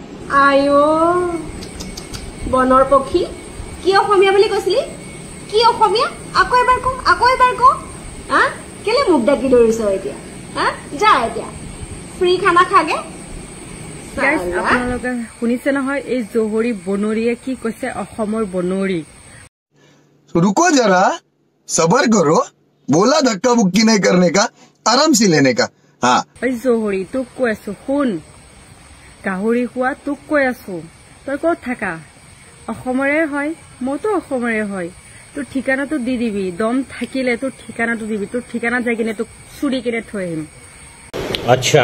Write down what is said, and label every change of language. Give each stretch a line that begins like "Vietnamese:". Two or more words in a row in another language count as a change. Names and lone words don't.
Assamese: আয়ো বনৰ পক্ষী কি অসমীয়া বুলি কৈছিলি কি অসমীয়া আকৌ এবাৰ ক হা কেলে মুখ ডাকি ধৰিছ এতিয়া হা যা এতিয়া ফ্ৰী খানা খাগে গাইস আপোনালোকে শুনিছে নহয় এই জহৰি বনৰীয়ে কি কৈছে অসমৰ বনৰী
Hindi: रुको जरा सबर करो बोला धक्का बुक्की नहीं करने का आराम से लेने का हाँ
Assamese: এই জহৰি তোক কৈ আছো শুন গাহৰি খোৱা তোক কৈ আছো তই ক'ত থাকা অসমৰে হয় মইতো অসমৰে হয় তোৰ ঠিকানাটো দি দিবি দম থাকিলে তোৰ ঠিকানাটো দিবি তোৰ ঠিকানা যাই কিনে তোক চুৰি কিনে থৈ আহিম আচ্ছা